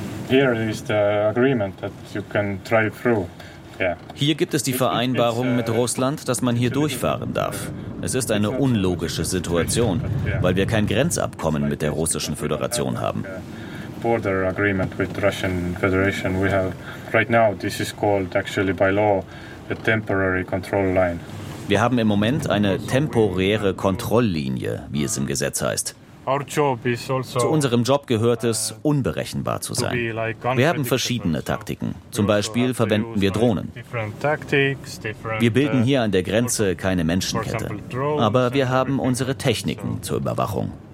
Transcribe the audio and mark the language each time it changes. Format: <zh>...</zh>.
<de>Hier gibt es die Vereinbarung mit Russland, dass man hier durchfahren darf. Es ist eine unlogische Situation, weil wir kein Grenzabkommen mit der Russischen Föderation haben.</de> <en>Border agreement with Russian Federation. We have right now. This is called actually by law a temporary control line.</en> <de>Wir haben im Moment eine temporäre Kontrolllinie, wie es im Gesetz heißt.</de> <en>Our job is also.</en> <de>Zu unserem Job gehört es, unberechenbar zu sein. Wir haben verschiedene Taktiken. Zum Beispiel verwenden wir Drohnen. Wir bilden hier an der Grenze keine Menschenkette, aber wir haben unsere Techniken zur Überwachung.</de>